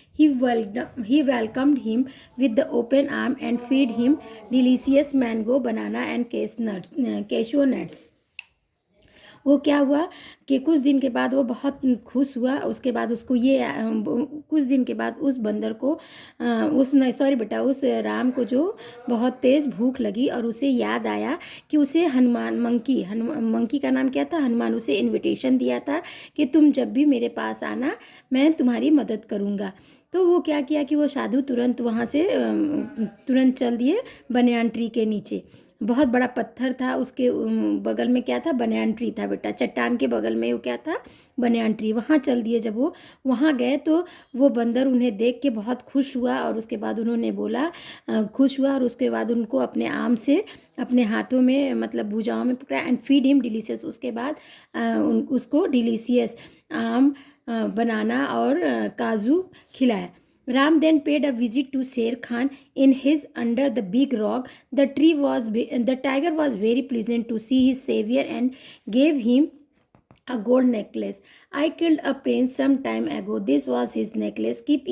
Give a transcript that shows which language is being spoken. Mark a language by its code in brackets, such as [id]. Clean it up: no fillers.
[en] He welcomed him with the open arm and fed him delicious mango, banana and cashew nuts. [hi] वो क्या हुआ कि कुछ दिन के बाद वो बहुत खुश हुआ. उसके बाद उसको ये कुछ दिन के बाद उस बंदर को उस राम को जो बहुत तेज़ भूख लगी और उसे याद आया कि उसे मंकी का नाम क्या था? हनुमान. उसे इनविटेशन दिया था कि तुम जब भी मेरे पास आना मैं तुम्हारी मदद करूँगा. तो वो क्या किया कि वो साधु तुरंत वहाँ से तुरंत चल दिए बनियान ट्री के नीचे. बहुत बड़ा पत्थर था उसके बगल में क्या था? बनियान ट्री था बेटा. चट्टान के बगल में वो क्या था? Banyan tree. वहाँ चल दिए. जब वो वहाँ गए तो वो बंदर उन्हें देख के बहुत खुश हुआ और उसके बाद उन्होंने बोला खुश हुआ और उसके बाद उनको अपने आम से अपने हाथों में मतलब भुजाओं में पकड़ा [en] And feed him delicious. [hi] उसके बाद उसको डिलीशियस आम बनाना और काजू खिलाया. [en] Ram then paid a visit to Sher Khan in his under the big rock. The tiger was very pleasant to see his savior and gave him a gold necklace. I killed a prince some time ago. This was his necklace.